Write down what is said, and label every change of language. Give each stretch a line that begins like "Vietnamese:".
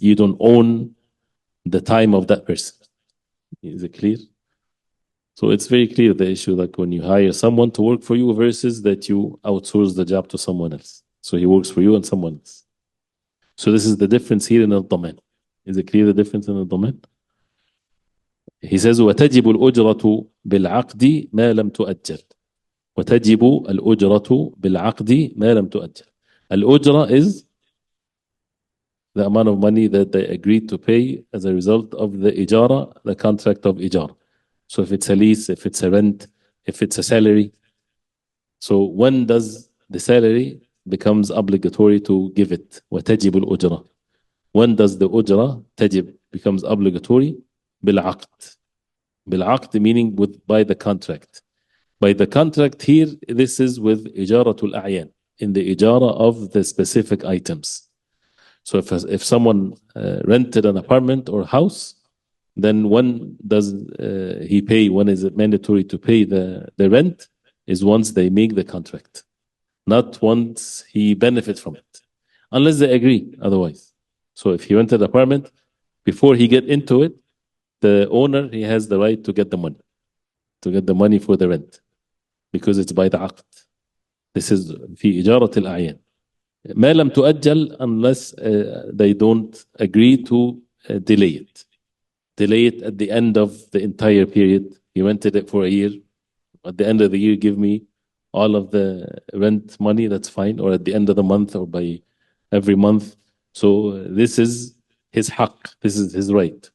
English: You don't own the time of that person. Is it clear? So it's very clear, the issue, like when you hire someone to work for you versus that you outsource the job to someone else. So he works for you and someone else. So this is the difference here in al-Daman. Is it clear, the difference in al-Daman? He says
Arabic: وتجب الأجرة بالعقد ما لم تؤجل. وتجب الأجرة بالعقد ما لم تؤجل.
English: الأجرة is the amount of money that they agreed to pay as a result of the إجارة, the contract of إجارة. So if it's a lease, if it's a rent, if it's a salary. So when does the salary becomes obligatory to give it?
Arabic: وتجب الأجرة.
English: When does the
Arabic: أجرة تجب
English: becomes obligatory?
Arabic: بالعقد.
English: بالعقد meaning by the contract. By the contract here, this is with
Arabic: إجارة الأعيان,
English: in the إجارة of the specific items. So if someone rented an apartment or house, then when does he pay? When is it mandatory to pay the rent? Is once they make the contract, not once he benefits from it, unless they agree otherwise. So if he rented an apartment, before he get into it, the owner, he has the right to get the money for the rent, because it's by the عقد. This is
Arabic: في إجارة الأعيان. ما لم تؤجل,
English: unless they don't agree to delay it. Delay it at the end of the entire period. You rented it for a year. At the end of the year, give me all of the rent money, that's fine. Or at the end of the month, or by every month. So this is his حق. This is his right.